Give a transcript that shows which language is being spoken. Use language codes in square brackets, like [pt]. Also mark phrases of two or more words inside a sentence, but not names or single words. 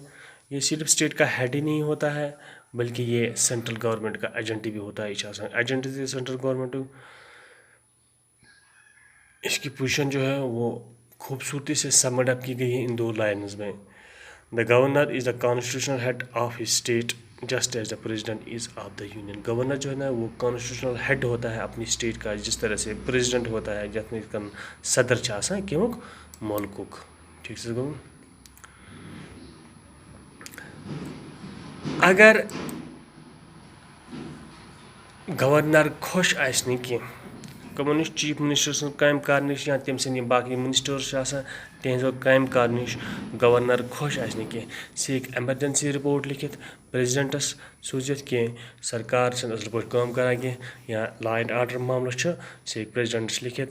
[ur] یہ صرف اسٹیٹ کا ہیڈ ہی نہیں ہوتا ہے بلکہ یہ [en] central government [ur] کا ایجنٹ بھی ہوتا ہے. یہ [en] agent the central government. [ur] اس کی پوزیشن جو ہے وہ خوبصورتی سے [en] summed up [ur] کی گئی ہے ان 2 لائنز میں. [en] the governor is the constitutional head of his state just as the president is of the union. [ur] گورنر جو ہے نا وہ [en] constitutional head [ur] ہوتا ہے اپنی اسٹیٹ کا جس طرح سے پریزیڈنٹ ہوتا ہے [ks] جتھ میں کن صدر چھِ آسان کمیُک ملکُک. ٹھیک سے گوٚو. اگر گورنر خۄش آسہِ نہٕ کینٛہہ کٕمو نِش چیف منسٹر سٕنٛز کامہِ کار نِش یا تٔمۍ سٕنٛدۍ یِم باقٕے منسٹٲرٕس چھِ آسان تِہنٛزو کامہِ کار نِش گورنر خۄش آسہِ نہٕ کینٛہہ سُہ ہیٚکہِ [en] emergency report [ks] لیکھِتھ پریزیڈنٹس سوٗزِتھ کینٛہہ سرکار چھنہٕ اصل پٲٹھۍ کٲم کران کینٛہہ یا [en] law and order [ks] معاملہٕ چھُ سُہ ہیٚکہِ پریزیڈنٹس لیکھِتھ.